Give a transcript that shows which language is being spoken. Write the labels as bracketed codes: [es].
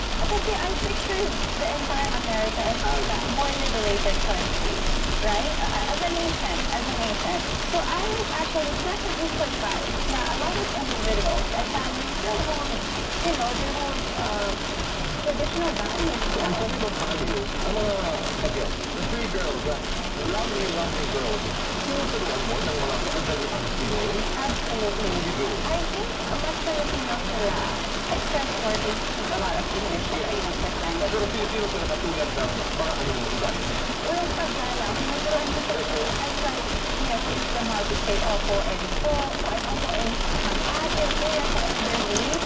[en] Kasi I pictured the entire America as a more liberated country, right? As a nation. So I was actually pleasantly surprised na a lot of individuals and families still hold, they hold traditional values. [tl] Ang mga, again, [en] three girls, lovely, lovely girls. [tl] Tinuturuan mo ng mga kagalitan Pinoy? [en] Absolutely. You do. I think [tl] mas Filipino sila, [en] except for a lot of English na English language. [tl] Pero sino sila katulad ng mga anong ugali? Walang paggalang, tinuturuan ko sila. [en] I try, teach them how to say opo and po. So I'm also in ate, kuya, so it's very